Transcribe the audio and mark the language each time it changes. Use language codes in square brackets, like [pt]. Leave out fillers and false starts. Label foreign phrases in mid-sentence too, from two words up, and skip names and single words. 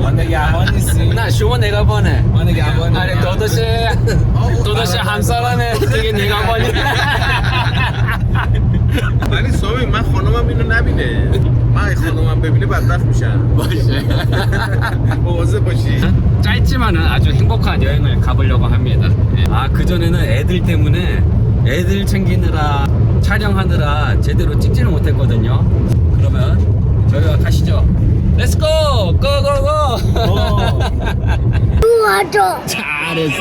[fa] ما نگهبان نیستیم. نه شما نگهبانه. ما نگهبانیم. آره داداش همسرانه دیگه نگهبانی. ولی سامی من خانومم اینو نبینه. من اگه خانومم ببینه بدبخت میشم. باشه. مواظب باشی. [ko] 짧지만은 아주 행복한 여행을 가보려고 합니다. 아, 그전에는 애들 때문에 애들 챙기느라 촬영하느라 제대로 찍지는 못했거든요. 그러면 저희가 가시죠. [en] let's go! go go go! [ko] 잘했어.